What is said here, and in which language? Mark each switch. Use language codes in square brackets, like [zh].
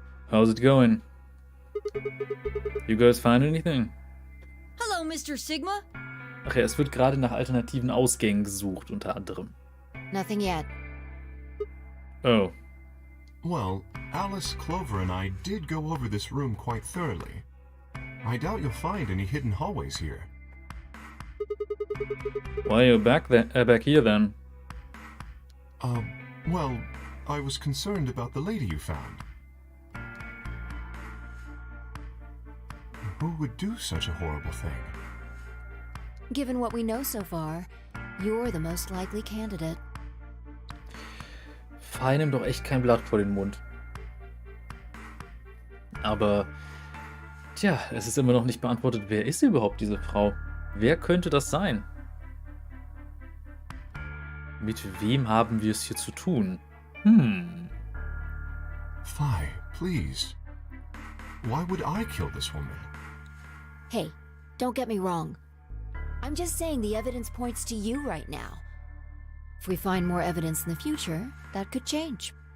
[en] How's it going? You guys find anything? Hello, Mr. Sigma. [de] Ach ja, es wird gerade nach alternativen Ausgängen gesucht, unter anderem. [en] Nothing yet. Oh. Well, Alice, Clover, and I did go over this room quite thoroughly. I doubt you'll find any hidden hallways here. Why are you back here then? Well, I was concerned about the lady you found. Who would do such a horrible thing? Given what we know so far, you're the most likely candidate. [de] Fahr ihm doch echt kein Blatt vor den Mund. Aber, tja, es ist immer noch nicht beantwortet, wer ist überhaupt diese Frau? Wer könnte das sein? Mit wem haben wir es hier zu tun? [en] Fi, please. Why would I kill this woman? Hey, don't get me wrong. I'm just saying the evidence points to you right now. If we find more evidence in the future, that could change.